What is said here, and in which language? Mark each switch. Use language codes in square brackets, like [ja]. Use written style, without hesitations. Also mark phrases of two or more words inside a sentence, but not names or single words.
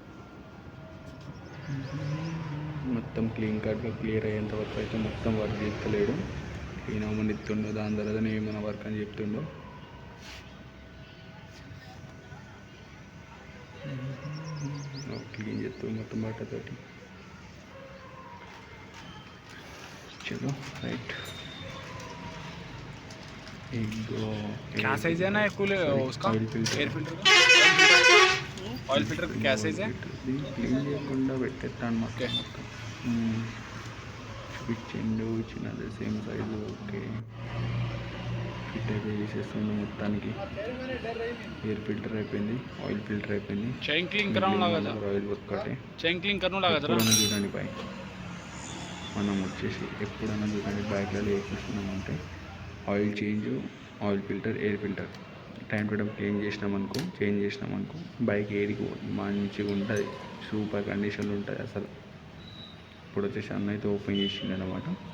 [te] మొత్తం క్లీన్ కట్గా క్లియర్ అయ్యేంత వరకు అయితే మొత్తం వర్క్ చేస్తలేడు. క్లీన్ అవ్వమని ఇస్తుండో, దాని తర్వాత ఏమైనా వర్క్ అని చెప్తుండో. క్లీన్ చేస్తాడు మొత్తం బట్టతోటి. [hi] चलो राइट. क्या साइज है ना कूल उसका [en] air filter [hi] का? [en] oil filter [hi] का क्या साइज है? [te] క్లీన్ చేయకుండా పెట్టేస్తాను మొత్తం. చూపించిండు చిన్నది సేమ్ సైజు. [en] OK fit [te] అయితే చేసేస్తుండు మొత్తానికి. [en] air filter [te] అయిపోయింది, [en] oil filter [te] అయిపోయింది. [en] chain clean [hi] कराऊं लगा था, [te] ఆయిల్ ఒక్కటే [en] chain clean [hi] करने लगा था. [te] చూడండి బాయ్, మనం వచ్చేసి ఎప్పుడైనా చూడండి బైక్లలో వేసుకున్నామంటే [en] oil change, oil filter, air filter time to time change [te] చేసినామనుకో బైక్ ఏడికి మంచిగా ఉంటుంది, సూపర్ కండిషన్లో ఉంటుంది అసలు. ఇప్పుడు వచ్చేసి అన్న అయితే ఓపెన్ చేసిండు అనమాట.